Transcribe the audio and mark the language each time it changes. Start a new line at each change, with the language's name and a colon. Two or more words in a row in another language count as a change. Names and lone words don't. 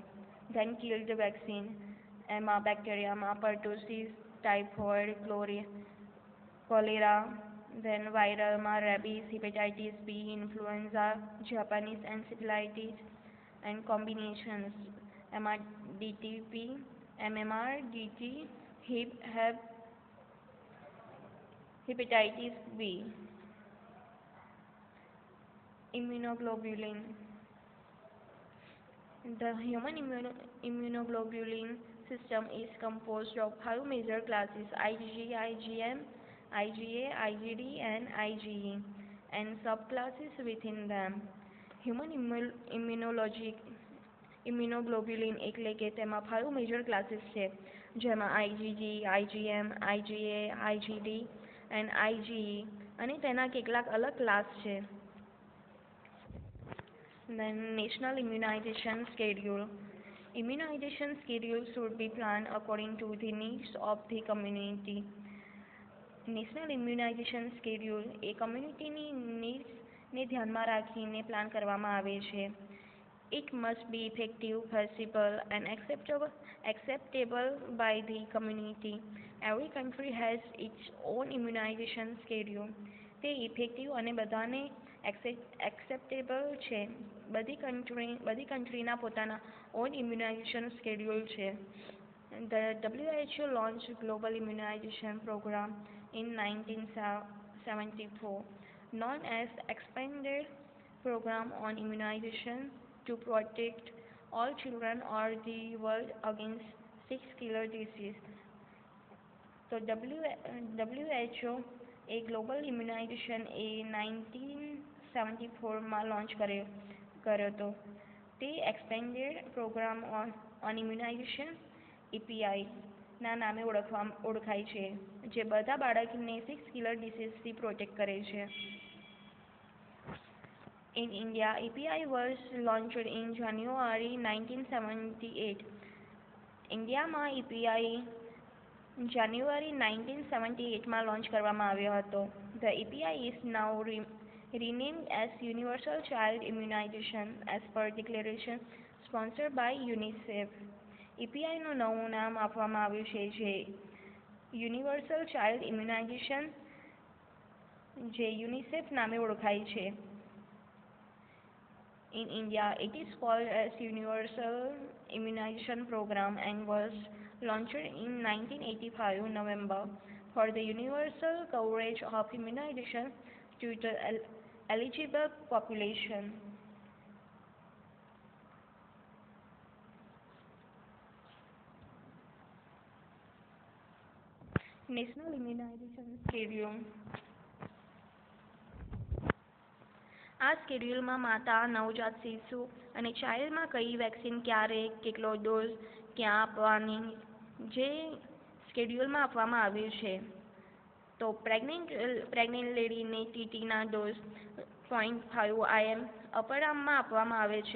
English: then killed vaccine
Gujarati: એમાં બેક્ટેરિયામાં
English: pertussis, typhoid, cholera, then
Gujarati: વાયરલમાં
English: rabies, hepatitis B, influenza, Japanese encephalitis and combinations
Gujarati: એમાં
English: DTP, MMR, DT, Hep, hepatitis B. Immunoglobulin. The human immunoglobulin system is composed of 5 major classes IgG, IgM, IgA, IgD and IgE and subclasses within them. Human immunoglobulin
Gujarati: એટલે કે તેમાં 5
English: major classes
Gujarati: છે જેમાં
English: IgG, IgM, IgA, IgD and IgE
Gujarati: અને તેના કેટલાક અલગ ક્લાસ છે.
English: Then National Immunization Schedule. Immunization schedule should be planned according to the needs of the community. national immunization schedule
Gujarati: એ કમ્યુનિટીની નીડ્સને ધ્યાનમાં રાખીને પ્લાન કરવામાં આવે છે.
English: It must be effective, feasible and acceptable by the community. Every country has its own immunization schedule.
Gujarati: તે ઇફેક્ટિવ અને બધાને એક્સેપ્ટેબલ છે. બધી કન્ટ્રીના પોતાના
English: own immunization schedule
Gujarati: છે.
English: The WHO launched Global Immunization Program in 1974, known as Expanded Program on Immunization to protect all children or the world against 6 killer diseases.
Gujarati: તો WHO એ
English: global immunization
Gujarati: એ 1974માં લોન્ચ કર્યો હતો. તે એક્સપેન્ડેડ પ્રોગ્રામ ઓન ઇમ્યુનાઇઝેશન EPI ના નામે ઓળખાય છે જે બધા બાળકને 6 કિલર ડિસીઝથી પ્રોટેક્ટ કરે છે.
English: In India, EPI was launched in January 1978.
Gujarati: ઇન્ડિયામાં EPI જાન્યુઆરી 1978માં લોન્ચ કરવામાં આવ્યો હતો.
English: The EPI is now renamed as Universal Child Immunization as per declaration sponsored by UNICEF.
Gujarati: EPIનું નવું નામ આપવામાં આવ્યું છે જે યુનિવર્સલ ચાઇલ્ડ ઇમ્યુનાઇઝેશન જે યુનિસેફ નામે ઓળખાય છે.
English: In India, it is called as Universal Immunization Program and was launched in 1985 November for the universal coverage of immunization to the eligible population. National Immunization Schedule.
Gujarati: આ સ્કેડ્યુલમાં માતા, નવજાત શિશુ અને ચાઇલ્ડમાં કઈ વેક્સિન ક્યારે, કેટલો ડોઝ, ક્યાં આપવાની, જે સ્કેડ્યુલમાં આપવામાં આવ્યું છે. તો પ્રેગ્નન્ટ લેડીને ટીટીના ડોઝ 0.5 IM અપર આર્મમાં આપવામાં આવે છે.